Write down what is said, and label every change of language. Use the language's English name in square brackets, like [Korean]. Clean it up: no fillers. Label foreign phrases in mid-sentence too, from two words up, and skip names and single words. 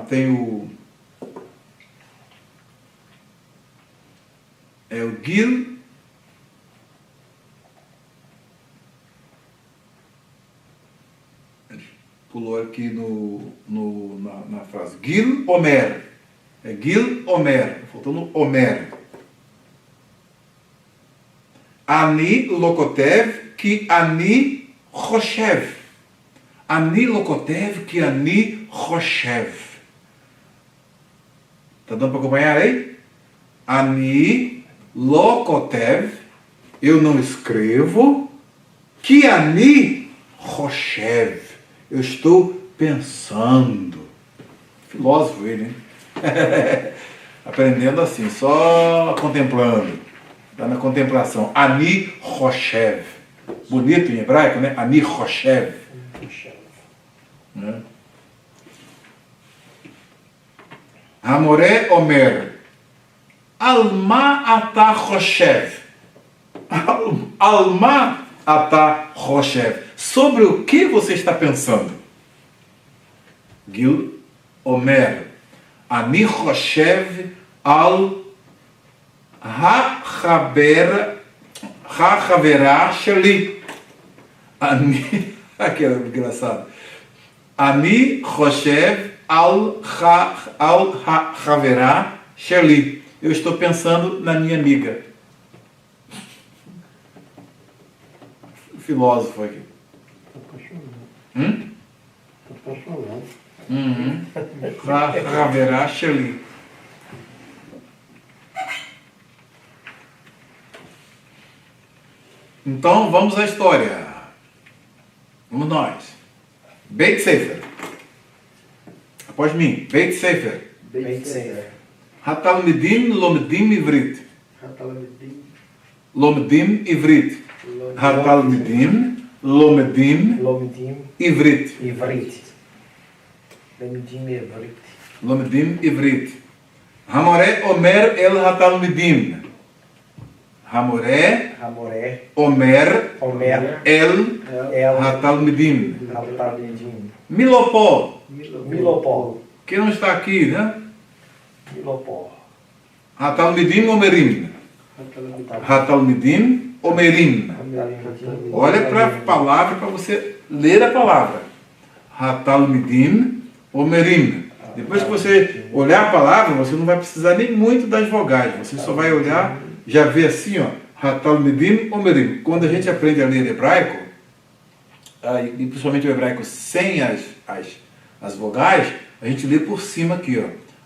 [Portuguese] Tem o Gil, pulou aqui na frase, Gil Omer, é Gil Omer, faltando Omer. [Hebrew] אני כותב, que אני חושב. אני כותב, que אני חושב. [Portuguese] Tá dando para acompanhar aí? [Hebrew] אני כותב, [Portuguese] eu não escrevo, que [Hebrew] אני חושב, [Portuguese] eu estou pensando. Filósofo ele, hein? Aprendendo assim, só contemplando. Está na contemplação. [Hebrew] אני חושב. [Portuguese] Bonito em hebraico, né? [Hebrew] אני חושב. Né? המורה אומר. על מה אתה חושב. על מה אתה חושב. [Portuguese] Sobre o que você está pensando? [Hebrew] גיל אומר. אני חושב על החברה שלי. Ani, [Portuguese] que é engraçado. [Hebrew] אני חושב על החברה שלי. [Portuguese] Eu estou pensando na minha amiga. Filósofo aqui. Tá apaixonado. [Hebrew] החברה שלי. [Portuguese] Então, vamos à história. Vamos nós. [Hebrew] בית ספר. [Portuguese] Após mim. [Hebrew] בית ספר. בית ספר. התלמידים לומדים עברית. Hatalmidim. לומדים עברית. התלמידים לומדים עברית. עברית. לומדים עברית. לומדים עברית. המורה אומר אל התלמידים. המורה אומר אל התלמידים. Milopó. [Portuguese] Que não está aqui, né? [Hebrew] Milopó. התלמידים אומרים. התלמידים אומרים. [Portuguese] Olha para a palavra, para você ler a palavra. [Hebrew] התלמידים אומרים. [Portuguese] Depois que você olhar a palavra, você não vai precisar nem muito das vogais. Você só vai olhar, já vê assim, ó. [Hebrew] התלמידים אומרים. [Portuguese] Quando a gente aprende a ler hebraico, e principalmente o hebraico sem as vogais, a gente lê por cima aqui, ó.